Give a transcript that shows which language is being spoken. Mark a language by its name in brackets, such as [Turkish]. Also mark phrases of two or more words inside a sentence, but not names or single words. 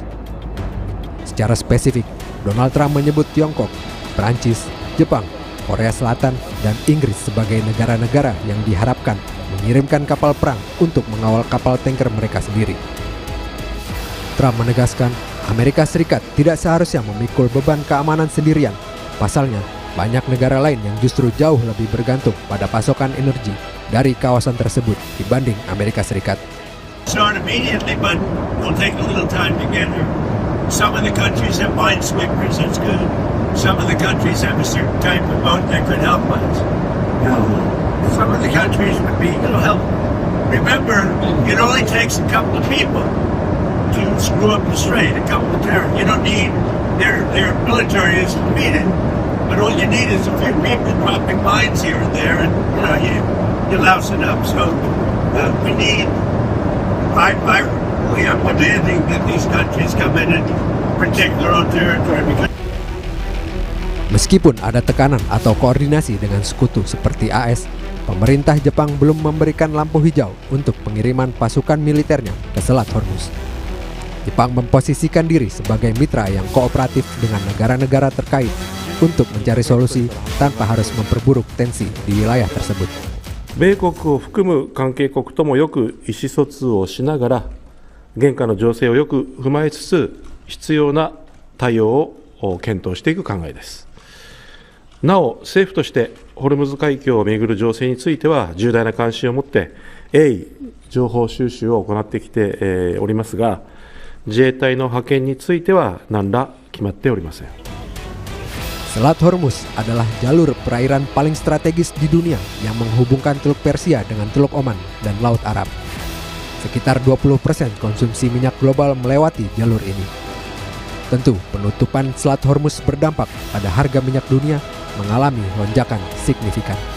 [Indonesian] Secara spesifik, Donald Trump menyebut Tiongkok, Perancis, Jepang, Korea Selatan, dan Inggris sebagai negara-negara yang diharapkan mengirimkan kapal perang untuk mengawal kapal tanker mereka sendiri. Trump menegaskan Amerika Serikat tidak seharusnya memikul beban keamanan sendirian. Pasalnya, banyak negara lain yang justru jauh lebih bergantung pada pasokan energi dari kawasan tersebut dibanding Amerika Serikat. [English] Start immediately, but we'll take a little time to get her. Some of the countries have minesweepers, that's good. Some of the countries have a certain type of boat that could help us. Some of the countries would be, help. Remember, it only takes a couple of people to screw up the strait, a couple of terrorists. You don't need, their military is defeated, but all you need is a few people dropping mines here and there, and you louse it up. So we need, we are demanding that these countries come in and protect their own territory. [Indonesian] Meskipun ada tekanan atau koordinasi dengan sekutu seperti AS, pemerintah Jepang belum memberikan lampu hijau untuk pengiriman pasukan militernya ke Selat Hormuz. Jepang memposisikan diri sebagai mitra yang kooperatif dengan negara-negara terkait untuk mencari solusi tanpa harus memperburuk tensi di wilayah tersebut. [Japanese] 米国を含む関係国ともよく意思疎通をしながら、現下の情勢をよく踏まえつつ、必要な対応を検討していく考えです。なお、政府としてホルムズ海峡をめぐる情勢については重大な関心を持って鋭意情報収集を行ってきておりますが、自衛隊の派遣については何ら決まっておりません。 [Indonesian] Selat Hormuz adalah jalur perairan paling strategis di dunia yang menghubungkan Teluk Persia dengan Teluk Oman dan Laut Arab. Sekitar 20% konsumsi minyak global melewati jalur ini. Tentu, penutupan Selat Hormuz berdampak pada harga minyak dunia mengalami lonjakan signifikan.